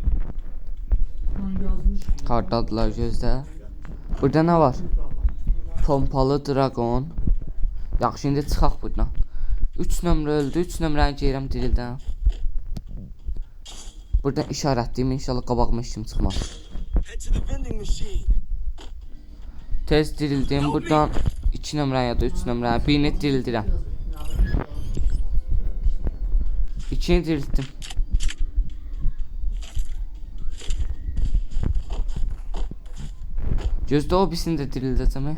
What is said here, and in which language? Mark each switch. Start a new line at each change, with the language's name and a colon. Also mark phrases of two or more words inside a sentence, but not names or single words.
Azerbaijani: Hardadılar gözlə. Burada nə var? Pompalı dragon. Yaxşı, indi çıxaq buradan. 3 nömrə öldü, 3 nömrəni geyirəm dirildən. Buradan işarətliyim, inşallah qabağıma heç kim çıxmaz.
English: Head to the vending machine.
Azerbaijani: Tez dirildim, buradan 2 nömrəni ya da 3 nömrəni, birini dirildirəm. 2'ni diriltdim. Gözdə o birisini də dirildəcəm.